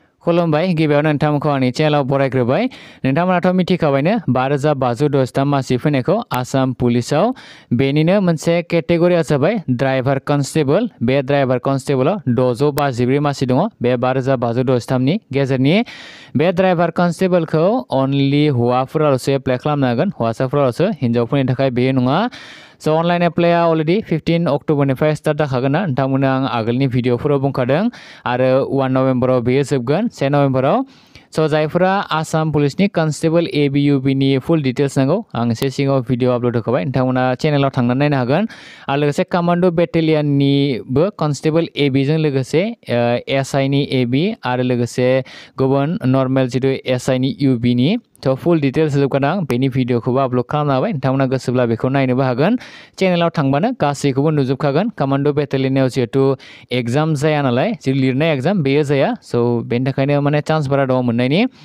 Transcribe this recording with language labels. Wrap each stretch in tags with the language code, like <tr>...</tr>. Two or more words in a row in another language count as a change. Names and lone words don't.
<brx>खुलुमबाय गिबियावनो नोंथांमोनखौ आंनि चेनेलाव बरायग्रोबाय नोंथांमोनाथ' मिथिखाबायनो 2523 मासि फैनायखौ आसाम पुलिसाव बेनिनो मोनसे केटेगरिया जाबाय</brx> <en>driver constable</en> <brx>बे ड्राइभार कन्स्टेबलाव 653 मासि दङ बे 2523 नि गेजेरनि बे ड्राइभार कन्स्टेबलखौ अनलि हौवाफोराल'सो एप्लाइ खालामनो हागोन हौवासाफोराल'सो हिनजावफोरनि थाखाय बेयो नङा So</brx> <en>online apply already 15 October start</en> <brx>जाखागोन ना नोंथांमोननो आं आगोलनि भिडिअफोराव बुंखादों आरो 1 नभेम्बराव बेयो जोबगोन 2 नभेम्बराव So जायफोरा आसाम पुलिसनि कन्स्टेबल ABUB नि</brx> <en>full details</en> <brx>नांगौ आं एसे सिगाङाव भिडिअ आपल'ड होखाबाय नोंथांमोना चेनेलाव थांनानै नायनो हागोन आरो लोगोसे कमान्डो बेटेलियननिबो कन्स्टेबल AB जों लोगोसे SI नि AB आरो लोगोसे गुबुन नर्मेल जितु SI नि UB नि तो</brx> <en>full details</en> <brx>होजोबगोन आं बेनि भिडिअखौबो आपल'ड खालामना होबाय नोंथांमोना गोसोब्ला बेखौ नायनोबो हागोन चेनेलाव थांबानो गासैखौबो नुजोबखागोन कमान्डो बेटेलियनाव जिहेतु एग्जाम जाया नालाय जि लिरनाय एग्जाम बेयो जाया स' बेनि थाखायनो माने चान्स बारा दङ मोननायनि</brx>